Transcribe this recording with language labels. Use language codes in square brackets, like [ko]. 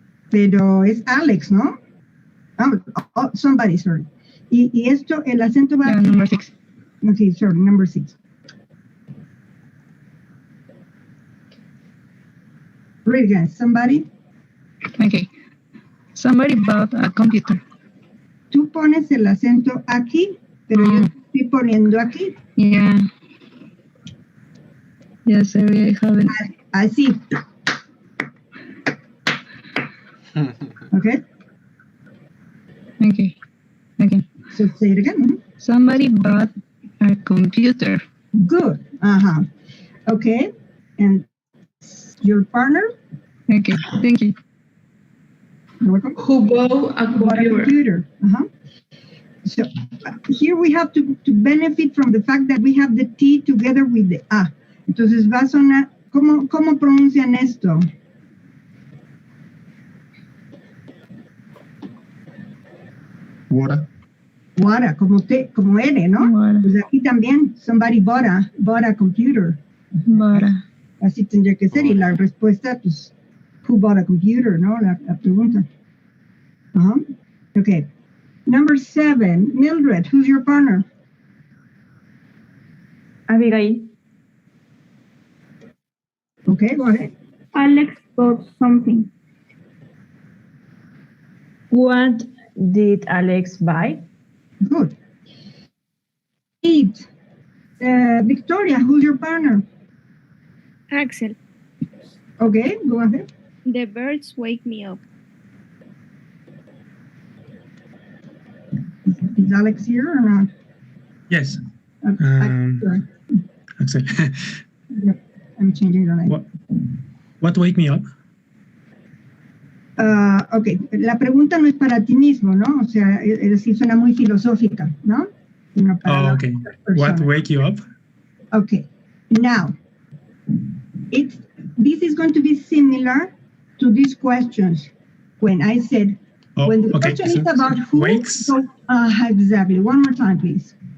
[es] Pero es Alex, ¿no? [en] Oh, somebody, sorry. [es] Y esto, el acento va... [en] Yeah, number 6. Okay, sorry, number 6. Read again, somebody. Okay. Somebody bought a computer. [es] Tú pones el acento aquí, pero yo estoy poniendo aquí. [en] Yeah. Yes, I haven't. [es] Así. [en] Okay? Okay. Okay. So say it again. Somebody bought a computer. Good. Okay. And your partner? Okay. Thank you. You're welcome. Who bought a computer? So here we have to benefit from the fact that we have the T together with the A. [es] Entonces va a sonar, ¿cómo pronuncian esto? [en] Water. [es] Water, como N, ¿no? [en] Water. [es] Pues aquí también, [en] somebody bought a computer. Bought a. [es] Así tendría que ser, y la respuesta, pues, [en] who bought a computer, [es] ¿no? La pregunta. Okay. [en] Number 7, Mildred, who's your partner? Abigail. Okay, go ahead. Alex bought something. What did Alex buy? Good. 8, Victoria, who's your partner? Axel. Okay, go ahead. The birds wake me up. Is Alex here or not? Yes. Sorry. Axel. Yep, I'm changing the name. What wake me up? [es] Ok, la pregunta no es para ti mismo, ¿no? O sea, es decir, suena muy filosófica, ¿no? Sino para la [en] Okay. [es] otra persona. [en] What wake you up? Okay, now, this is going to be similar to these questions. When I said, when the question is about who, wakes. So, exactly. One more time, please.